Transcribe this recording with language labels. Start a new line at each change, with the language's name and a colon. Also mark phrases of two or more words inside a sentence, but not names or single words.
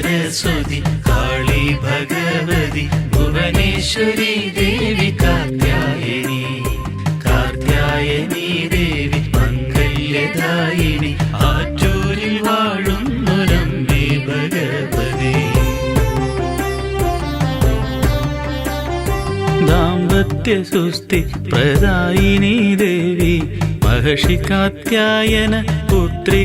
Sanskrit: सरस्वती काली भगवती भुवनेश्वरी देवी कात्यायनी कात्यायनी देवी मङ्गल्यदायिनी
Malayalam: ആറ്റൂരിൽ വാഴുന്നൊരമ്മേ ഭഗവതി
Sanskrit: दाम्पत्य सुस्ति प्रदायिनी देवी महर्षि कात्यायन पुत्री